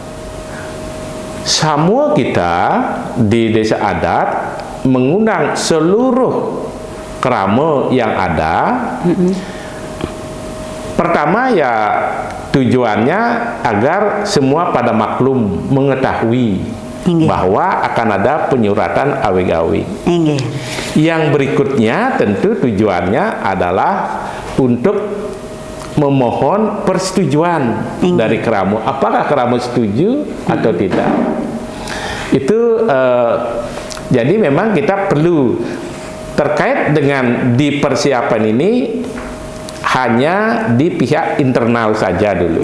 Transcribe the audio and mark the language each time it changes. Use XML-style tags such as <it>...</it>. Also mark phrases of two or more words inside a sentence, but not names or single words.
<id>Samuel kita di desa adat mengundang seluruh kerama yang ada. Pertama ya tujuannya agar semua pada maklum, mengetahui bahwa akan ada penyuratan awig-awig. Yang berikutnya tentu tujuannya adalah untuk memohon persetujuan dari keramu. Apakah keramu setuju atau tidak? Itu jadi memang kita perlu terkait dengan di persiapan ini hanya di pihak internal saja dulu.</id>